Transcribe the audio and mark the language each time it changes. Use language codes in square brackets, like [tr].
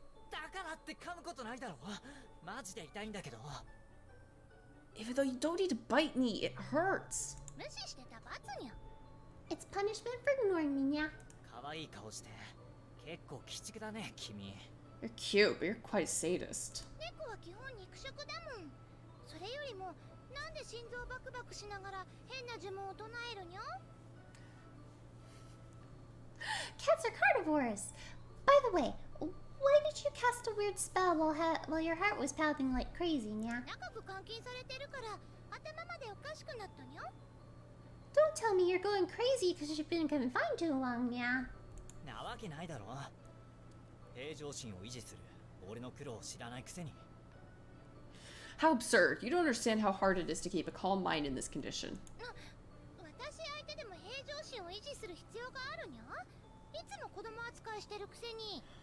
[ja] だからって噛むことないだろ。マジで痛いんだけど。 [en] Even though you don't need to bite me, it hurts. [ja] 無視してた罰にゃ。 [en] It's punishment for ignoring me, yeah? [ja] 可愛い顔して。結構鬼畜だね、君。 [en] You're cute, but you're quite a sadist. [ja] 猫は基本肉食だもん。それよりも、なんで心臓バクバクしながら変な呪文を唱えるにゃ？ [en] Cats are carnivores. By the way, why did you cast a weird spell while your heart was pounding like crazy, yeah? [ja] 長く監禁されてるから頭までおかしくなったにゃ。 [en] Don't tell me you're going crazy because you've been confined too long, yeah? [ja] なわけないだろ。平常心を維持する。俺の苦労を知らないくせに。 [en] How absurd. You don't understand how hard it is to keep a calm mind in this condition. [ja] 私相手でも平常心を維持する必要があるにゃ。いつも子供扱いしてるくせに。